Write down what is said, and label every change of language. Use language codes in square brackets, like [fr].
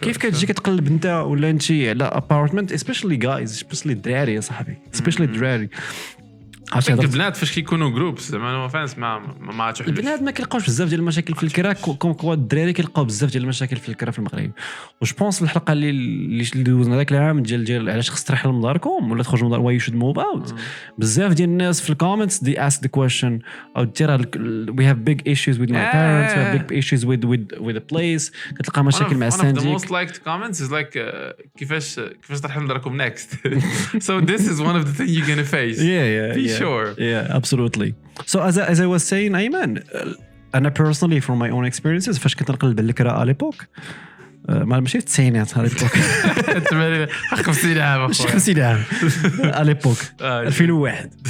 [ar] كيف كتجي كتقلب انت ولا انت على ابارتمنت [en] especially guys especially [ar] الدراري يا صاحبي [en] especially [ar] الدراري. عرفتي البنات فاش كيكونوا جروبس زعما ما فانس ما تحلوش. البنات ما كيلقاوش بزاف ديال المشاكل في الكرا كوم الدراري كيلقاو بزاف ديال المشاكل في الكرا في المغرب. وش بونس الحلقه اللي دوزنا داك العام ديال علاش خص ترحل من داركم ولا تخرجوا من دار [en] why you should move out. [ar] بزاف ديال الناس في الكومنتس [en] they ask the question او we have big issues with my parents, we have big issues with the place. [ar] كتلقى مشاكل مع السانديك. [en] One of the most liked comments is like [ar] كيفاش ترحل من داركم [en] next. So this is one of the things you're gonna face. Yeah. Sure. Yeah, absolutely. So as I was saying, Ayman, أنا personally from my own experiences [ar] فاش كنت نقلب الكرا على [en] l'époque [ar] ماشي التسعينات على [en] l'époque [ar] 50 عام ماشي 50 عام على l'époque 2001